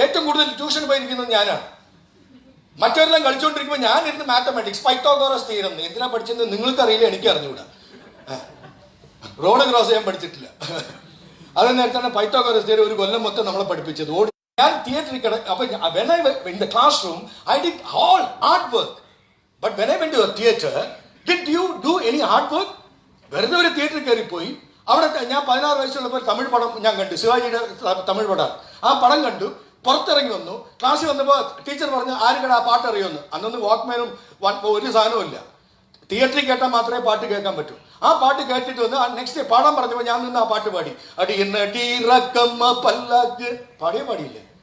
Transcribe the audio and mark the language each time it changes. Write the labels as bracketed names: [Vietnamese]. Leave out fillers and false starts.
[Malayalam] ഏറ്റവും കൂടുതൽ ട്യൂഷൻ പോയിരിക്കുന്നത് ഞാനാണ്. മറ്റവരെല്ലാം കളിച്ചുകൊണ്ടിരിക്കുമ്പോൾ ഞാൻ ഇരുന്ന് മാത്തമാറ്റിക്സ്, പൈത്തഗോറസ് തിയറം എന്തിനാ പഠിച്ചെന്ന് നിങ്ങൾക്കറിയില്ല, എനിക്ക് അറിഞ്ഞുകൂടാ. റോഡ് ക്രോസ് ചെയ്യാൻ പഠിച്ചിട്ടില്ല. അത് നേരത്തെ പൈത്തഗോറസ് തിയറി 1 കൊല്ലം മൊത്തം നമ്മളെ പഠിപ്പിച്ചത്. ഞാൻ തിയേറ്ററിൽ അപ്പൊ [English] when I went in the classroom I did all hard work, but when I went to a theater, did you do any hard work? [Malayalam] വെറുതെ ഒരു തിയേറ്ററിൽ കയറിപ്പോയി. അവിടെ ഞാൻ 16 വയസ്സുള്ളപ്പോൾ തമിഴ് പടം ഞാൻ കണ്ടു, ശിവാജിയുടെ തമിഴ് പടം. ആ പടം കണ്ടു, പുറത്തിറങ്ങി വന്നു. ക്ലാസ്സിൽ വന്നപ്പോൾ ടീച്ചർ പറഞ്ഞു ആരുകട ആ പാട്ട് അറിയുമെന്ന്. അന്നൊന്ന് വാക്ക്മാനും ഒരു സാധനവും ഇല്ല. തിയേറ്ററിൽ കേട്ടാൽ മാത്രമേ പാട്ട് കേൾക്കാൻ പറ്റൂ. ആ പാട്ട് കേട്ടിട്ട് വന്ന് നെക്സ്റ്റ് ഡേ പാടാൻ പറഞ്ഞപ്പോൾ ഞാൻ നിന്ന് ആ പാട്ട് പാടി. അടിയന്നടീറക്കമ്മ പല്ലാക്ക് പാടിയില്ലേ?